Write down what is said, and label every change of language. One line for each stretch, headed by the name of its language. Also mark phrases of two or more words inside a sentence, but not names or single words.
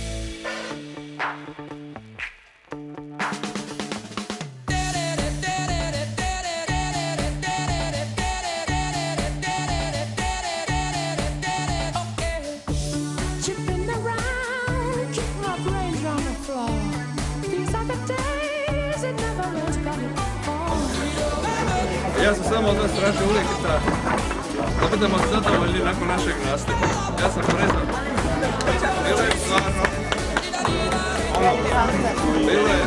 English: Chipping around, keep my brains on the floor. These are the days it never rains but it falls.
Croatian: Ja sam samo od vas tražio uvijek da budemo zadovoljni nakon našeg nastupa. Ja sam prezan. Bilo je stvarno. Bilo je.